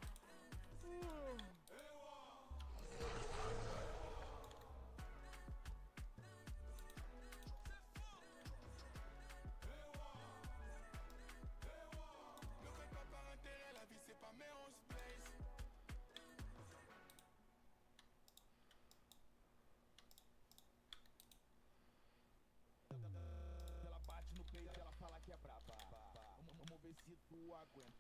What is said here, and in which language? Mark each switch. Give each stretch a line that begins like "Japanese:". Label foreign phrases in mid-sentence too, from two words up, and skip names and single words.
French: Ne colle pas par intérêt, la vie c'est pas Melrose Place.
Portuguese: Ela bate no peito, ela fala que é braba. Vamos ver se tu aguenta.